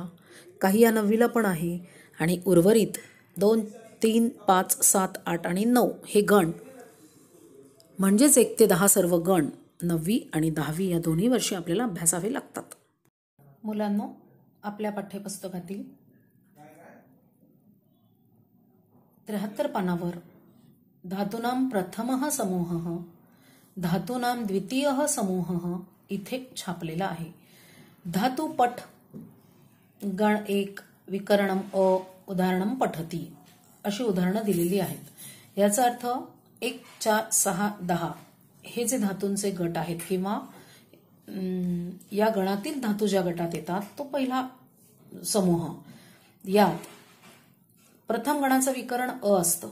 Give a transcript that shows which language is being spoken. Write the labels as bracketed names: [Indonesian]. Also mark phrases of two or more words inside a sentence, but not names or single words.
[Marathi] काही या 9वीला पण आहे आणि उर्वरित 2 3 5 7 8 आणि 9 हे गण म्हणजेच 1 ते 10 सर्व गण 9वी आणि 10वी या दोन्ही वर्षी आपल्याला अभ्यासावे लागतात. मुलांनो, आपल्या पाठ्यपुस्तकातील 73 पानावर [Sanskrit] धातूनां प्रथमः समूहः धातूनां द्वितीयः समूहः [Marathi] इथे छापलेला आहे. [Sanskrit] धातुपठ गण 1 विकरणम अ उदाहरणम पठती [Marathi] अशी उदाहरणं दिलेली आहेत. याचा अर्थ 1 4 6 10 हे जे धातूंचे गट आहेत किंवा या गणातील धातू ज्या गटात येतात तो पहिला समूह. यात प्रथम गणाचं विकरण अ असतं.